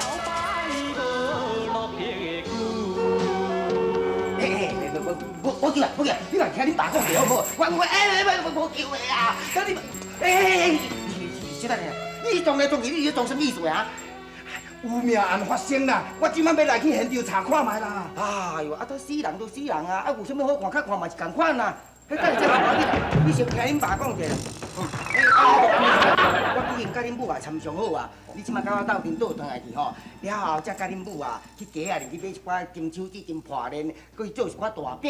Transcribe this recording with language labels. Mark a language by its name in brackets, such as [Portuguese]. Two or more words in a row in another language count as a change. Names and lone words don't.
[Min Nan Chinese] 我叫啦，你来听你爸讲好不好？我无叫的啊！等你，小等下，你你撞来撞去，你在撞什么意思啊？有命案发生啦，我即摆要来去现场查看卖啦。哎呦，都死人都死人啊！有啥物好看？较看嘛是共款啊。迄等下再来你先听恁爸讲者啦。我已经甲恁母啊参详好啊，你即摆甲我斗阵倒转来去吼，了后才甲恁母啊去街仔里去买一寡金手指、金破链，搁去做一寡大饼。